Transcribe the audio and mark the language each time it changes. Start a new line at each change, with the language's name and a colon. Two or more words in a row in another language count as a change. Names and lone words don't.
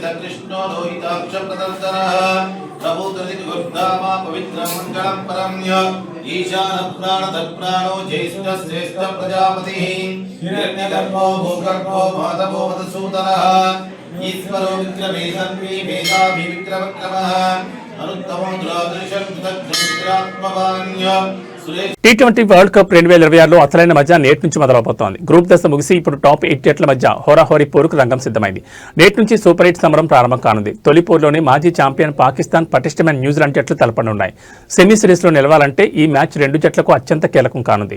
Sanskrit: कृष्णो लोहिताक्ष प्रदर्शनः प्रभुतरितिगुर्धामा पवित्रं मङ्गलं परम् ईशान प्राणो ज्येष्ठ श्रेष्ठ प्रजापतिः हिरण्यगर्भो भूगर्भो माधवो मधुसूदनः ईश्वरो विक्रमे सन्वी मेधावी विक्रमक्रमः अनुत्तमो दुरादृशं कृतज्ञात्मवान्य
Telugu: T20
English: World Cup
Telugu: 2026లో అసలైన మధ్య నేటి నుంచి మొదలవుతోంది. గ్రూప్ దశ ముగిసి ఇప్పుడు టాప్ 8 జట్ల మధ్య హోరాహోరీ పోరుకు రంగం సిద్ధమైంది. నేటి నుంచి సూపర్ 8 సమరం ప్రారంభం కానుంది. తొలి పోరులోనే మాజీ ఛాంపియన్ పాకిస్తాన్, పటిష్టమైన న్యూజిలాండ్ జట్లు తలపడనున్నాయి. సెమీ సిరీస్లో నిలవాలంటే ఈ మ్యాచ్ రెండు జట్లకు అత్యంత కీలకం కానుంది.